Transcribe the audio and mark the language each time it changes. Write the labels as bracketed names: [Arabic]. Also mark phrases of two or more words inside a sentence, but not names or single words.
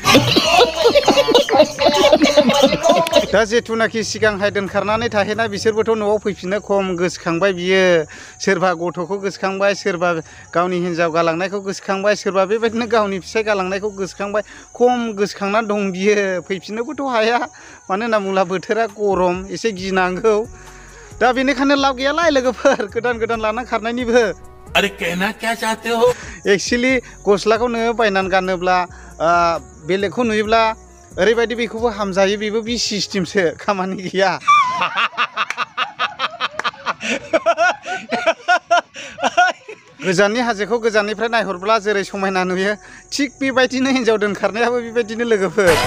[Bodo] दा जेथुनाखि सिगांहाय दोनखारनानै थाहैनाय बिसोरबोथ' न'आव फैफिननो खम गोसोखांबाय बियो सोरबा गथ'खौ गोसोखांबाय सोरबा गावनि हिन्जाव गालांनायखौ गोसोखांबाय सोरबा बेबायदिनो गावनि फिसाय गालांनायखौ गोसोखांबाय खम गोसोखांनानै दं बियो फैफिननोबोथ' हाया मानो होनना बुङोब्ला बोथोरा गरम एसे गिनांगौ दा बेनिखायनो लाब गैयालाय लोगोफोर गोदान लाना खारनायनिबो [Hindi] अरे कहना क्या चाहते हो [Bodo] एक्चुअली गस्लाखौ नोङो बायनानै गानोब्ला बेलेगखौ नुयोब्ला ओरैबायदि बेखौबो हामजायो बेबो बि सिस्टेमसो खामानि गैया गोजाननि हाजोखौ गोजाननिफ्राय नायहरब्ला जेरै समायना नुयो थिग बेबायदिनो हिन्जाव दोनखारनायाबो बेबायदिनो लोगोफोर